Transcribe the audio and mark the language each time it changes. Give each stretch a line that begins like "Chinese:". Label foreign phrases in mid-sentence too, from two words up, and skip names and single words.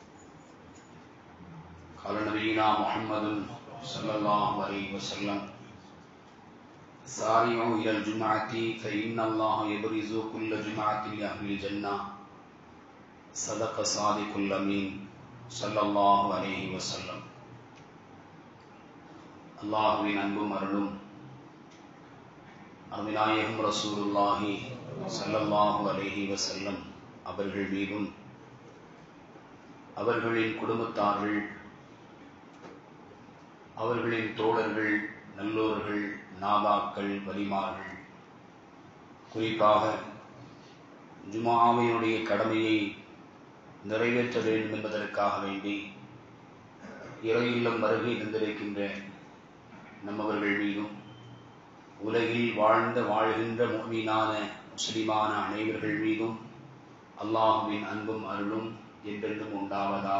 Arabic: قال نبينا محمد صلى الله عليه وسلم: سارعوا إلى الجمعة فإن الله يبرز كل جمعة لأهل الجنة صدق صادق الأمين صلى الله عليه وسلم.
Tamil: அல்லாஹ்வின் அன்பும் அருளும் அருமைநாயகம்
Arabic: رسول الله صلى الله عليه وسلم
Tamil: அவர்கள் மீதும் அவர்களின் குடும்பத்தார்கள், அவர்களின் தோழர்கள், நல்லோர்கள், நாதாக்கள், வலிமார்கள், குறிப்பாக ஜும்ஆவினுடைய கடமையை நிறைவேற்ற வேண்டும் என்பதற்காக வேண்டி இறை இல்லம் வருகை தந்திருக்கின்ற நம்மவர்கள் மீதும் உலகில் வாழ்கின்ற முஃமினான முஸ்லிமான அனைவர்கள் மீதும் அல்லாஹ்வின் அன்பும் அருளும் என்றென்றும் உண்டாவதாக.